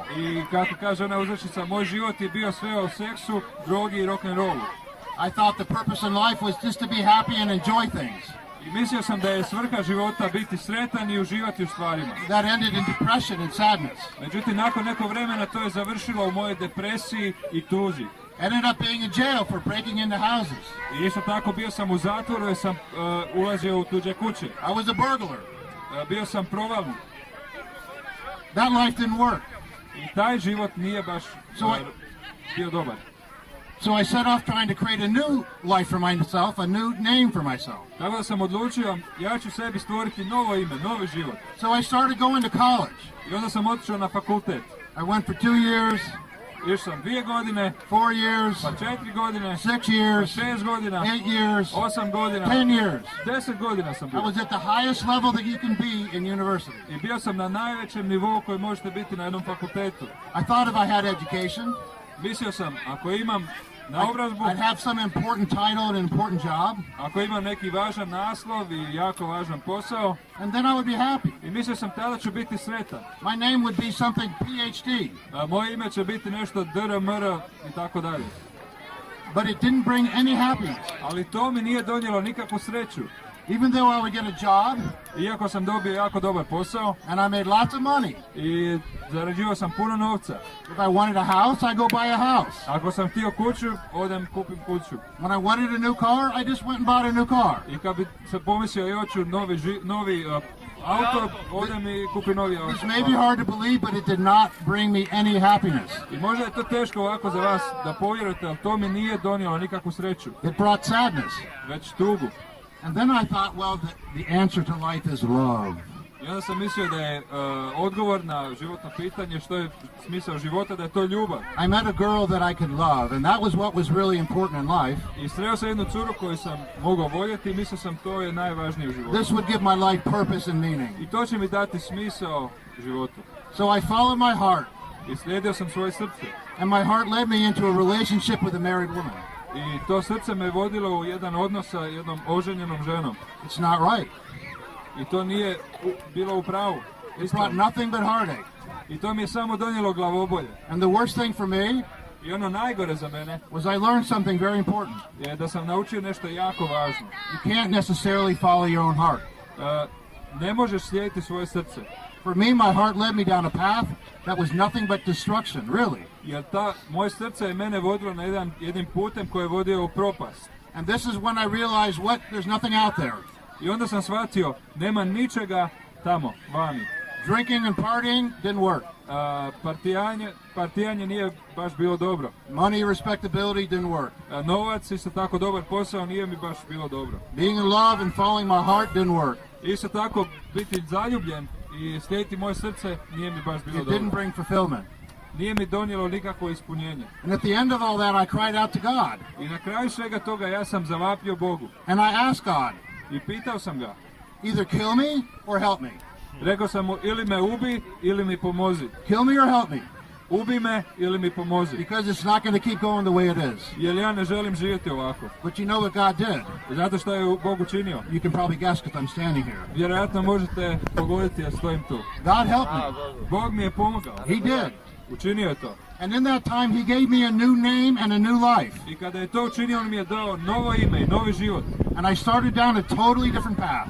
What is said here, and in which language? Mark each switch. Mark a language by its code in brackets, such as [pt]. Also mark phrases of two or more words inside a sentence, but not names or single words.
[hr] I kako kaže ona uzrečica, moj život je bio sve o seksu, drogi i rock'n'rollu. [en] I thought the purpose in life was just to be happy and enjoy things. [hr] I mislio sam da je svrha života biti sretan i uživati u stvarima. [en] That ended in depression and sadness. [hr] Međutim, nakon nekog vremena to je završilo u mojoj depresiji i tuzi. [en] Ended up being in jail for breaking into houses. [hr] I isto tako bio sam u zatvoru jer sam ulazio u tuđe kuće. [en] I was a burglar. [hr] Bio sam provalnik. [en] That life didn't work. [hr] I taj život nije baš bio dobar. [en] So I set off trying to create a new life for myself, a new name for myself. [hr] Tako da sam odlučio, ja ću sebi stvoriti novo ime, novi život. [en] So I started going to college. [hr] I onda sam otišao na fakultet. [en] I went for 2 years, [hr] Išao sam 2 godine, [en] 4 years, [hr] pa 4 godine, [en] 6 [hr] pa [en] years, [hr] 6 godina, [en] 8 years, [hr] 8 godina, [en] 10 years. [hr] 10 godina sam [en] I [hr] bio. [en] was at the highest level that you can be in university. [hr] I bio sam na najvećem nivou koji možete biti na jednom fakultetu. [en] I thought if I had education, [hr] Mislio sam, ako imam naobrazbu, [en] I'd have some important title and an important job, [hr] ako imam neki važan naslov i jako važan posao, [en] and then I would be happy. [hr] i mislio sam tada ću biti sretan. [en] My name would be something PhD, [hr] A moje ime će biti nešto DRMR i tako dalje. [en] but it didn't bring any happiness. [hr] Ali to mi nije donijelo nikakvu sreću. [en] Even though I would get a job [hr] Iako sam dobio jako dobar posao [en] and I made lots of money. [hr] i zarađivao sam puno novca. [en] If I wanted a house, I go buy a house. [hr] Ako sam htio kuću, odem kupim kuću. [en] When I wanted a new car, I just went and bought a new car. [hr] I kad bi se pomislio i hoću novi auto, odem i kupim novi auto. [en] This may be hard to believe, but it did not bring me any happiness. [hr] I možda je to teško ovako za vas da povjerujete, ali to mi nije donijelo nikakvu sreću, [en] It brought sadness. [hr] već tugu. [en] And then I thought, well, the answer to life is love. [hr] I onda sam mislio da je odgovor na životno pitanje što je smisao života, da je to ljubav. [en] I met a girl that I could love, and that was what was really important in life. [hr] I sreo sam jednu curu koju sam mogao voljeti i mislio sam to je najvažnije u životu. [en] This would give my life purpose and meaning. [hr] I to će mi dati smisao životu. [en] So I followed my heart, [hr] I slijedio sam svoje srce. [en] and my heart led me into a relationship with a married woman. [hr] I to srce me vodilo u jedan odnos sa jednom oženjenom ženom. [en] It's not right. [hr] I to nije bilo u pravu. [en] It brought nothing but heartache. [hr] I to mi je samo donijelo glavobolje. [en] And the worst thing for me [hr] I ono najgore za mene [en] was I learned something very important. [hr] je da sam naučio nešto jako važno. [en] You can't necessarily follow your own heart. [hr] Ne možeš slijediti svoje srce. [en] For me, my heart led me down a path that was nothing but destruction, really. [hr] Jer moje srce je mene vodilo na jednim putem koji je vodio u propast. [en] And this is when I realized there's nothing out there. [hr] I onda sam shvatio, nema ničega tamo, vani. [en] Drinking and partying didn't work. [hr] Partijanje nije baš bilo dobro. [en] Money and respectability didn't work. [hr] Novac, isto tako dobar posao, nije mi baš bilo dobro. [en] Being in love and following my heart didn't work. [hr] Isto tako biti zaljubljen i slijediti moje srce nije mi baš bilo [en] It didn't [hr] dobro. [en] bring fulfillment. [hr] nije mi donijelo nikakvo ispunjenje. [en] And at the end of all that, I cried out to God. [hr] I na kraju svega toga ja sam zavapio Bogu. [en] And I asked God, [hr] I pitao sam ga. [en] either kill me or help me. [hr] Rekao sam mu ili me ubi ili mi pomozi. [en] Kill me or help me. [hr] Ubi me ili mi pomozi. [en] Because it's not going to keep going the way it is. [hr] Jer ja ne želim živjeti ovako. [en] But you know what God did? [hr] Zato što je Bog učinio. [en] You can probably guess because I'm standing here. [hr] Vjerojatno možete pogoditi, ja stojim tu. [en] God helped me. [hr] Bog mi je pomogao. [en] He did. [hr] Učinio je to. [en] And in that time, He gave me a new name and a new life. [hr] I kada je to učinio, on mi je dao novo ime i novi život. [en] And I started down a totally different path.